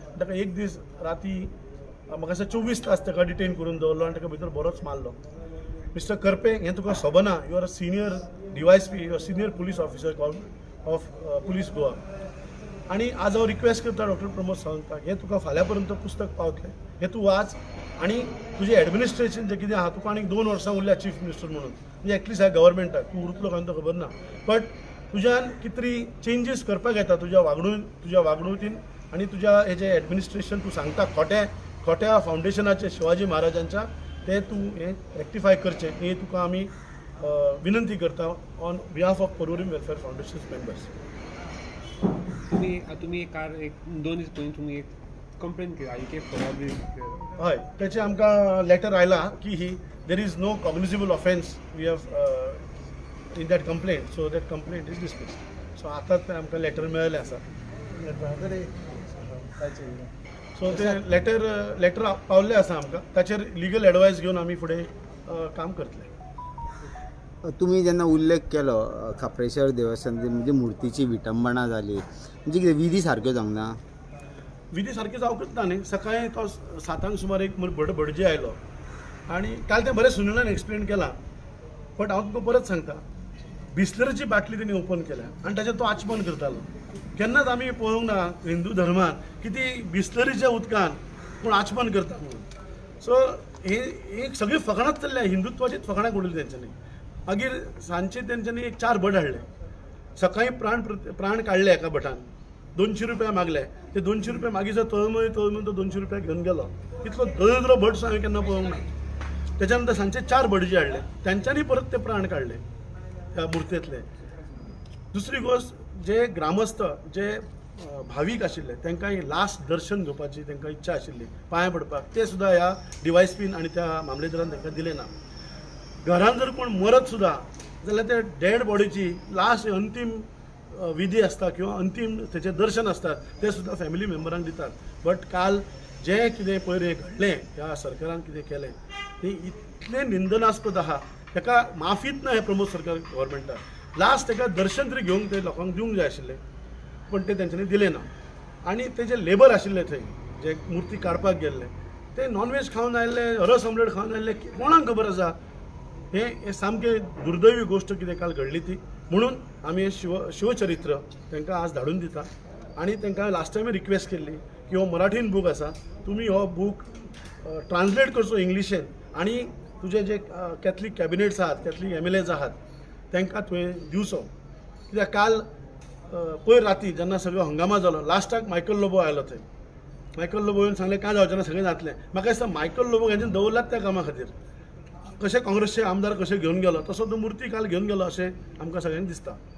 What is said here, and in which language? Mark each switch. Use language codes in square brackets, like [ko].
[gom] ताका एक दीस राती म्हाका दिसता 24 तास ताका डिटेन करून दवरलो आनी ताका भितर बरोच मारलो. मिस्टर करपे हें तुका खबर [en] You are a senior DYSP, you are senior police officer of police Goa. [gom] आनी आज हांव रिक्वेस्ट करता डॉक्टर प्रमोद सावंताक हें तुका फाल्यां पर्यंत पुस्तक पावतलें हें तूं वाच आनी तुजें एडमिनिस्ट्रेशन जें कितें आहा तुका आनीक 2 वर्सां उरल्या चीफ मिनिस्टर म्हणून म्हणजे एटलीस्ट ह्या गव्हर्मेंटाक तूं उरतलो काय तो खबर ना. बट तुज्यान कितें तरी चेंजीस करपाक येता तुज्या वागणुकीन आनी तुज्या हेजें एडमिनिस्ट्रेशन तूं सांगता खोट्या फावंडेशनाचे शिवाजी महाराजांच्या ते तूं हें रेक्टिफाय करचें ही तुका आमी विनंती करता [en] On behalf of Porvorim welfare foundation members. [gom] तुम्ही एक 2 दीस पयलीं तुम्ही एक कंप्लेन केली हय तेचे आमकां लेटर आयला की [en] There is no cognizable offence we have in that complaint. So that complaint is dismiss. [gom] So आतांच आमकां लेटर मेळिल्लें आसा. सो ते लेटर पावल्लें आसा आमकां. ताचेर लिगल एडवायस घेवन आमी फुडें काम करतले. तुम्ही जेन्ना उल्लेख केलो खापरेश्वर देवस्थान म्हणजे मुर्तीची विटंबना जाली म्हणजे कितें विधी सारक्यो जावंक ना. विधी सारके जावंकच ना न्ही. सकाळीं तो 7 सुमार एक भटजी आयलो आनी काल तें बरें सुनिलान एक्सप्लेन केलां. बट हांव तुका परत सांगता बिस्लरीची बाटली तेणी ओपन केल्या आनी ताचेर तो आचमन करतालो. केन्नाच आमी पळोवंक ना हिंदू धर्मान की ती बिस्लरीच्या उदकान कोण आचमन करता म्हणून. सो हे सगळी फकाणांच चल्ल्या हिंदुत्वाचीच फकाणां उडयली तेंच्यांनी. मागीर सांजचे तेंच्यांनी एक 4 भट हाडले. सकाळी प्राण काढले एका भटान. 200 रुपया मागले. ते 200 रुपया मागीर तळमळी तो 200 रुपया घेऊन गेलो. इतलो दरिद्र भट हांवें केन्ना पळोवंक ना. त्याच्यानंतर सांजचे 4 भट जे हाडले त्यांच्यांनी परत ते प्राण काढले त्या मुर्तेंतले. दुसरी गोष्ट, जे ग्रामस्थ जे भावीक आशिल्ले तांकां लास्ट दर्शन घेवपाची तांकां इच्छा आशिल्ली पांयां पडपाक, ते सुद्दां ह्या डिवायसपीन आनी त्या मामलेदारान तांकां दिले ना. घरान जर कोण मरत सुद्दां जाल्यार त्या डेड बॉडीची लास्ट अंतीम विधी आसता किंवा अंतीम तेचें दर्शन आसता ते सुद्दां फॅमिली मेंबरांक दितात. बट काल जें कितें पयर घडलें ह्या सरकारान कितें केलें तें इतलें निंदनास्पद आहा. ताका माफीच ना हें प्रमोद सरकार गव्हर्मेंटाक. लास्ट ताका दर्शन तरी घेवंक ते लोकांक दिवंक जाय आशिल्लें पण ते तेंच्यांनी दिलें ना. आनी ते जे लेबर आशिल्ले थंय जे मुर्ती काडपाक गेल्ले ते नॉनवेज खावन आयिल्ले, रस ऑमलेट खावन आयिल्ले, कोणाक खबर आसा. हे सामकें दुर्दैवी गोश्ट कितें काल घडली ती. म्हणून आमी हे शिवचरित्र तांकां आज धाडून दिता. आनी तांकां लास्ट टायम रिक्वेस्ट केल्ली की हो मराठीन बूक आसा, तुमी हो बूक ट्रान्सलेट करचो इंग्लिशेन आनी तुजे जे कॅथलीक कॅबिनेट्स आहात, कॅथलीक MLAs आहात तांकां तुवें दिवचो. कित्याक काल पयर राती जेन्ना सगळो हंगामा जालो लास्टाक मायकल लोबो आयलो थंय. मायकल लोबो येवन सांगलें कांय जावचें ना, सगळें जातलें. म्हाका दिसता मायकल लोबो हेजें दवरलात त्या कामा खातीर. कशे काँग्रेसचे आमदार कशे घेवन गेलो तसो तो मुर्ती काल घेवन गेलो अशें आमकां सगळ्यांक दिसता.